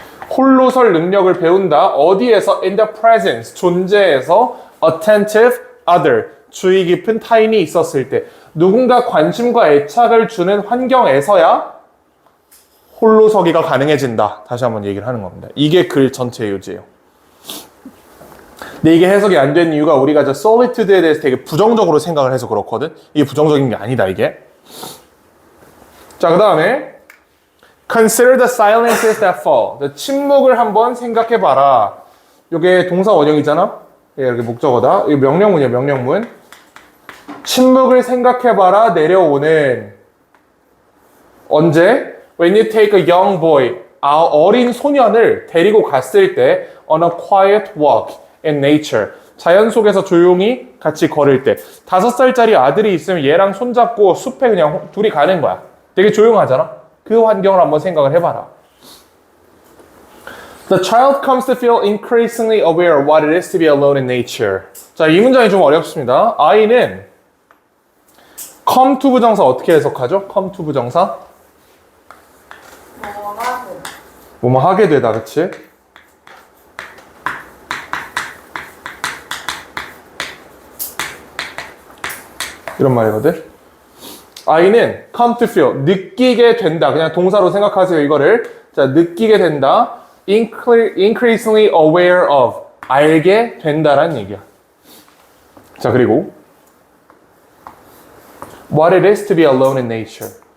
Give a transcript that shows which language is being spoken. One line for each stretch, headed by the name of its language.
Korean: 홀로 설 능력을 배운다. 어디에서?
English: In the presence,
Korean: 존재에서
English: attentive other,
Korean: 주의 깊은 타인이 있었을 때 누군가 관심과 애착을 주는 환경에서야 홀로 서기가 가능해진다. 다시 한번 얘기를 하는 겁니다. 이게 글 전체의 요지예요. 근데 이게 해석이 안 된 이유가 우리가 저 solitude에 대해서 되게 부정적으로 생각을 해서 그렇거든. 이게 부정적인 게 아니다, 이게. 자, 그 다음에
English: Consider the silences that fall.
Korean: 침묵을 한번 생각해봐라. 이게 동사 원형이잖아. 이렇게 목적어다. 이게 명령문이야, 명령문. 침묵을 생각해봐라. 내려오는. 언제?
English: When you take a young boy.
Korean: 어린 소년을 데리고 갔을 때
English: on a quiet walk in nature.
Korean: 자연 속에서 조용히 같이 걸을 때 5살짜리 아들이 있으면 얘랑 손잡고 숲에 그냥 둘이 가는 거야. 되게 조용하잖아. 그 환경을 한번 생각을 해봐라.
English: The child comes to feel increasingly aware of what it is to be alone in nature.
Korean: 자, 이 문장이 좀 어렵습니다. 아이는 come to 부정사 어떻게 해석하죠? come to 부정사 뭐뭐 하게 되다, 그치? 이런 말이거든. 아이는
English: come to feel,
Korean: 느끼게 된다. 그냥 동사로 생각하세요, 이거를. 자, 느끼게 된다.
English: increasingly aware of,
Korean: 알게 된다라는 얘기야. 자, 그리고
English: what it is to be alone in nature.